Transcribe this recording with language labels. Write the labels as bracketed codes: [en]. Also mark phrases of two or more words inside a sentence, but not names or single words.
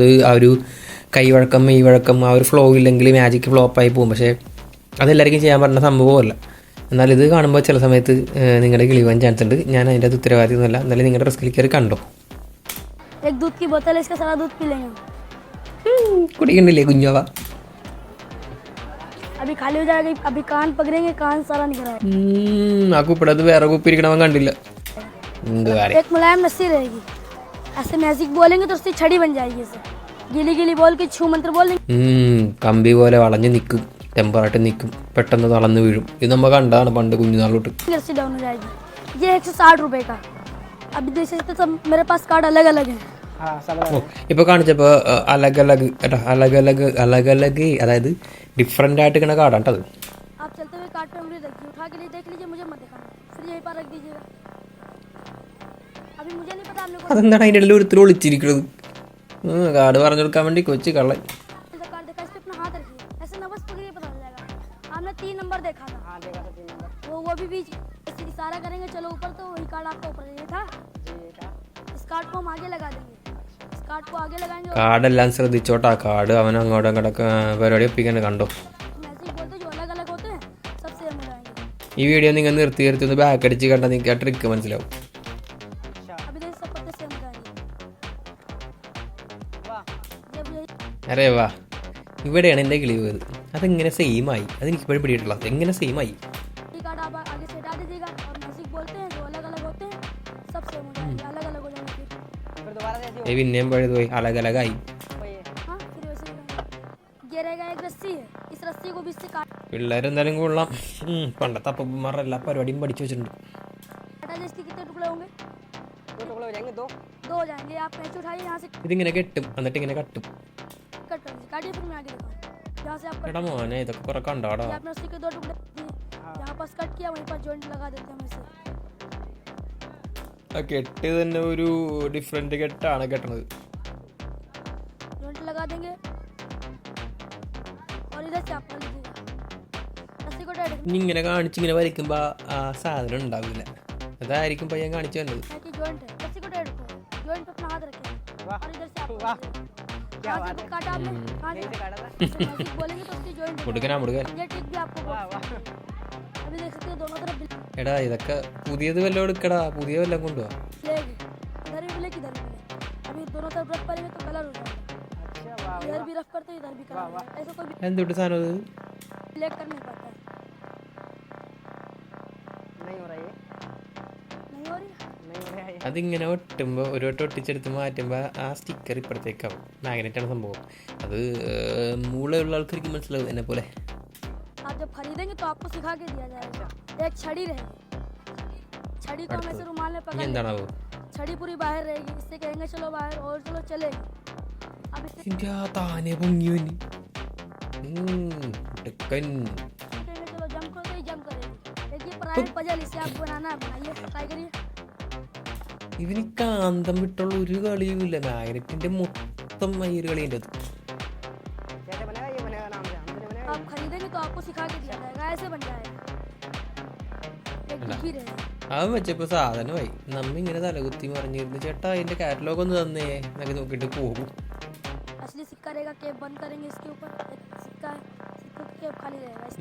[ml] ആ ഒരു കൈവഴക്കം മെയ്വഴക്കം ആ ഒരു ഫ്ലോ ഇല്ലെങ്കിൽ മാജിക്ക് ഫ്ലോപ്പായി പോകും. പക്ഷേ അതെല്ലാവർക്കും ചെയ്യാൻ പറ്റുന്ന സംഭവമല്ല. എന്നാൽ ഇത് കാണുമ്പോൾ ചില സമയത്ത് നിങ്ങളുടെ കിളി പോകാൻ ചാൻസ് ഉണ്ട്. ഞാൻ അതിൻ്റെ അത് ഉത്തരവാദിത്തമൊന്നുമല്ല. എന്നാലും നിങ്ങളുടെ റിസ്കിൽ കയറി കണ്ടോ. കുടിക്കണ്ടില്ലേ കുഞ്ഞോവ? [hi] अभी खाली हो जाएगा, अभी कान पकड़ेंगे, कान सारा निकल रहा है। [ml] ആ കുപ്പിടത്ത് വേറെ കുപ്പി ഇരിക്കണവൻ കണ്ടില്ല. [hi] एक मुलायम रस्सी रहेगी, ऐसे मैजिक बोलेंगे तो उससे छड़ी बन जाएगी। ऐसे गीली गीली बोल के छू मंत्र बोल देंगे, [ml] കമ്പി പോലെ വളഞ്ഞു നിൽക്കും, ടെമ്പറായിട്ട് നിൽക്കും, പെട്ടെന്ന് തളർന്നു വീഴും. ഇത് നമ്മൾ കണ്ടാണ് പണ്ട് കുഞ്ഞുനാളോട്ട്. [hi] रस्सी डाउन हो जाएगी। ये 160 रुपए का। अभी देख सकते सब मेरे पास कार्ड अलग अलग है। [ml] ഇപ്പൊ കാണിച്ചപ്പോ [hi] अलग अलग [ml] കേട്ടോ, [hi] अलग अलग अलग अलग, [ml] അതായത് ഡിഫറെന്റ് ആയിട്ട് ഇങ്ങനെ കാർഡാണ് കേട്ടത്. [hi] आप चलते हुए कार्ड पे उंगली रखिए, उठा के लिए देख लीजिए, मुझे मत दिखाना, फिर यहीं पर रख दीजिएगा। अभी मुझे नहीं पता आपने कौन [ml] അതെന്താണ് അതിൻ്റെ ഇടയിൽ ഒരുത്തരും ഒളിച്ചിരിക്കുന്നത്? കാർഡ് പറഞ്ഞു കൊടുക്കാൻ വേണ്ടി കൊച്ചു കള്ളൻ. [hi] सा कार्ड देखा, इस पे अपना हाथ रखिए, ऐसे नवस पकड़िए, पता चल जाएगा। आपने 3 नंबर देखा था। हां देखा था 3 नंबर। वो भी बीच ऐसे इशारा करेंगे चलो ऊपर, तो वही कार्ड आपका ऊपर ये था। जी था। इस कार्ड को हम आगे लगा देंगे, इस कार्ड को आगे लगाएंगे। [ml] കാർഡെല്ലാം ശ്രദ്ധിച്ചോട്ടാ. കാർഡ് അവൻ അങ്ങോട്ടും ഇങ്ങോട്ടൊക്കെ പരിപാടി ഒപ്പിക്കാൻ കണ്ടോ. [hi] मैजिक बोलते जो अलग अलग होते हैं सब सेम हो जाएंगे। [ml] ഈ വീഡിയോ നിങ്ങൾ നിർത്തി ഒന്ന് ബാക്ക് അടിച്ച് കണ്ടാൽ നിങ്ങൾക്ക് ആ ട്രിക്ക് മനസ്സിലാവും. [hi] अभी देख सब पत्ते सेम हो जाएंगे। वाह, जब ये अरे वाह, [ml] ഇവിടെയാണ് എൻ്റെ കിളി പോയത്. അതെങ്ങനെ സെയിമായി? അതെനിക്ക് ഇപ്പോഴും പിടിയിട്ടില്ല. എങ്ങനെ സെയിമായി? [hi] कार्ड आप आगे से हटा दीजिएगा, और मैजिक बोलते हैं जो अलग अलग होते हैं सब सेम हो जाएंगे, अलग अलग हो जाएंगे। फिर दोबारा जैसे [ml] പിന്നെയും പഴുത് പോയി, അലകലകായി. [hi] हाँ फिर वैसे ही ये रहेगा। एक रस्सी है, इस रस्सी को भी इससे काट [ml] പിള്ളേരെന്തായാലും കൊള്ളാം. പണ്ടത്തെ അപ്പന്മാരുടെ എല്ലാ പരിപാടിയും പഠിച്ചു വെച്ചിട്ടുണ്ട്. [hi] काटा। जैसे कितने टुकड़े होंगे? 2 टुकड़े हो जाएंगे। 2 हो जाएंगे। आप पैच उठाइए, यहाँ से [ml] ഇതിങ്ങനെ കെട്ടും, എന്നിട്ട് इങ്ങനെ കട്ടും. [hi] कट कर दीजिए, काटिए, फिर मैं आगे दिखाऊँ। यहाँ से आप [ml] എടാ മോനെ, ഇതൊക്കെ കുറെ കണ്ടാടാ. [hi] ये आपने रस्सी के 2 टुकड़े दिए, यहाँ पास कट किया, वहीं पर जॉइंट लगा देते हैं वैसे। [ml] ആ കെട്ട് തന്നെ ഒരു ഡിഫറെന്റ് കെട്ടാണ് കെട്ടണത്. [hi] जॉइंट लगा देंगे और इधर से आप कर लीजिएगा, रस्सी को टाइट [ml] ഇനി इങ്ങനെ കാണിച്ചിങ്ങനെ വരയ്ക്കുമ്പോ ആ സാധനം ഉണ്ടാവില്ല. അതായിരിക്കും പയ്യൻ കാണിച്ചു തന്നത്. [hi] है कि जॉइंट है, रस्सी को टाइट रखो, जॉइंट पे अपना हाथ रखें और इधर से आप क्या बात है, काटा आपने, कहां से काटा था? मैजिक बोलेंगे तो उसकी जॉइंट [ml] മുടുക്കനാ मुടുकन. [hi] ये ट्रिक भी आपको अभी देख सकते हो दोनों तरफ [ml] എടാ ഇതൊക്കെ പുതിയത് വല്ലതും എടുക്കടാ, പുതിയ വല്ലതും കൊണ്ടുപോവാ. [hi] ब्लैक, इधर भी ब्लैक, इधर भी ब्लैक। अभी दोनों तरफ रफ करेंगे तो कलर हो जाएगा। अच्छा वाह, इधर भी रफ करते इधर भी कलर, ऐसा कोई [ml] എന്തൊട്ട് സാധനം അത്? [hi] ब्लैक कर नहीं पाता है। नहीं हो रहा ये, नहीं हो रही, नहीं हो रहा है। [ml] അതിങ്ങനെ ഒട്ടുമ്പോൾ ഒരു വട്ടം ഒട്ടിച്ചെടുത്ത് മാറ്റുമ്പോൾ ആ സ്റ്റിക്കർ ഇപ്പുറത്തേക്കാവും. മാഗ്നറ്റാണ് സംഭവം. അത് മൂളയുള്ള ആൾക്കാർക്ക് മനസ്സിലാവും എന്നെ പോലെ. [hi] आप जब खरीदेंगे तो आपको सिखा के दिया जाएगा। एक छड़ी रहेगी, छड़ी को हम ऐसे रुमाल में [ml] ഇനി [hi] पकड़ [ml] എന്താണാവോ? [hi] छड़ी पूरी बाहर रहेगी, इससे कहेंगे चलो बाहर और चलो चलेगी। अब इससे [ml] ഇതിന്റെ ആ താനെ പൊങ്ങിയവന് ടെക്കൻ. [hi] कहेंगे चलो जंप करो तो ही जंप करेगी। देखिए [en] private puzzle, [hi] इसे आप बनाना है, बनाइए, ट्राई करिए। [ml] ഇവന് കാന്തം വിട്ടുള്ള ഒരു കളിയുമില്ല. മാഗ്നറ്റിന്റെ മൊത്തം ഈ ഒരു കളിൻ്റെ അത്. [hi] आप खरीदेंगे तो आपको सिखा के दिया जाएगा, ऐसे बन जाएगा। एक डिब्बी रहेगी, [ml] അവൻ വെച്ചപ്പോ സാധനമായി. നമ്മ ഇങ്ങനെ തലകുത്തി മറിഞ്ഞിരുന്നു. ചേട്ടാ അതിന്റെ കാറ്റലോഗ് ഒന്ന് തന്നേ എന്നൊക്കെ നോക്കിയിട്ട് പോകും. [hi] असली सिक्का रहेगा, कैप बंद करेंगे इसके ऊपर, एक सिक्का है, सिक्के की कैप खाली रहेगा, इसके